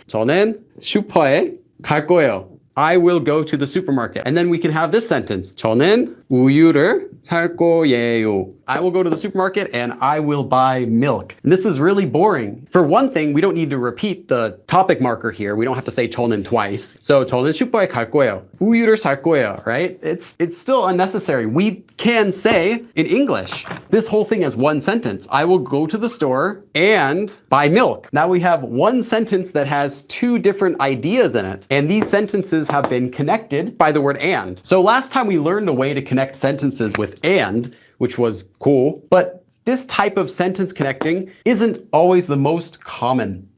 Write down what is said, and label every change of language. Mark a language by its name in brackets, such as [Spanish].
[Korean] 저는 슈퍼에 갈 거예요. [English] I will go to the supermarket. And then we can have this sentence. [Korean] 저는 우유를 살 거예요. [English] I will go to the supermarket and I will buy milk. And this is really boring. For one thing, we don't need to repeat the topic marker here. We don't have to say 저는 twice. [Korean] So 저는 슈퍼에 갈 거예요. 우유를 살 거예요, right? [English] It's still unnecessary. We can say in English this whole thing as one sentence. I will go to the store and buy milk. Now we have one sentence that has 2 different ideas in it. And these sentences have been connected by the word and. So last time we learned a way to connect sentences with and, which was cool, but this type of sentence connecting isn't always the most common.